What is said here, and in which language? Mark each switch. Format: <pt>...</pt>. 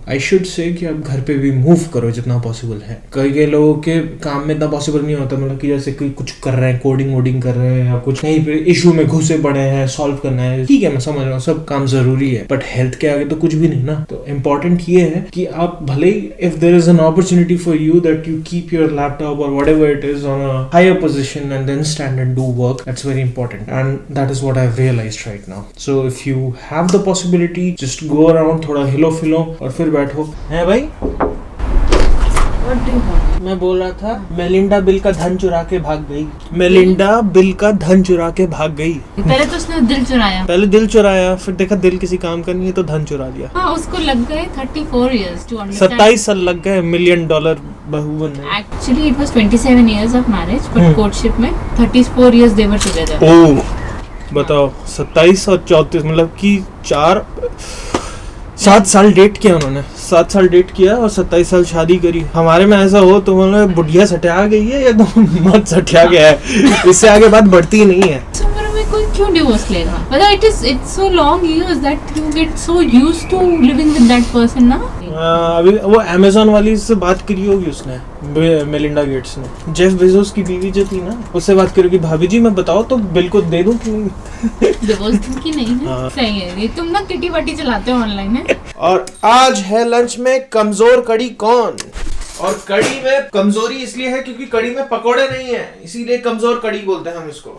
<en>I should say</en> <hi>कि आप घर पे भी मूव करो जितना पॉसिबल है। कई लोगों के काम में इतना पॉसिबल नहीं होता, मतलब कि जैसे कोई कुछ कर रहे हैं, कोडिंग वोडिंग कर रहे हैं या कुछ कहीं पे इशू में घुसे पड़े हैं, सॉल्व करना है, ठीक है मैं समझ रहा हूँ, सब काम जरूरी है, बट हेल्थ के आगे तो कुछ भी नहीं ना। तो इम्पोर्टेंट ये है कि आप भले ही</hi> <en>If there is an opportunity for you that you keep your laptop और whatever it is on a higher position and then stand and do work, that's very important and that is what I have realised right now. So if you have the possibility, just go around,</en> <hi>थोड़ा हिलो फिलो और फिर बैठो। है भाई?</hi> <en>What do you want?</en> <hi>मैं बोल रहा था मेलिंडा बिल का धन चुरा के भाग गई। मेलिंडा बिल का धन चुरा के भाग गई। पहले तो उसने दिल चुराया, पहले दिल चुराया, फिर देखा दिल किसी काम का नहीं है तो धन चुरा लिया। हाँ, उसको लग गए</hi> <en>34 years to understand.</en> <hi>27 साल लग गए $1 million बहू बनने।</hi> <en>Actually it was 27 years of marriage, but</en> <hi>courtship में</hi> <en>34 years they were together.</en> <hi>ओह बताओ, 27 और 34 मतलब कि 7 साल डेट किया उन्होंने, 7 साल डेट किया और 27 साल शादी करी। हमारे में ऐसा हो तो मतलब बुढ़िया सटिया गई है या तो मत सटिया गया है, इससे आगे बात बढ़ती ही नहीं है। इस उम्र में कोई क्यों डिवोर्स लेगा?</hi> <en>मतलब it's so long years that you get so used to living with that person ना।</en> <hi>अभी वो अमेज़न वाली से बात करी होगी उसने, मेलिंडा गेट्स ने। जेफ बेजोस की बीवी जो थी ना, उससे बात करी कि भाभी जी मैं बताओ तो बिल को दे दूं कि नहीं। डिवोर्स की नहीं है। सही है ये, तुम ना किटी पार्टी चलाते हो ऑनलाइन है। और आज है लंच में कमजोर कड़ी कौन? और कड़ी में कमजोरी इसलिए है क्योंकि कड़ी में पकोड़े नहीं है, इसीलिए कमजोर कड़ी बोलते हैं हम इसको।</hi>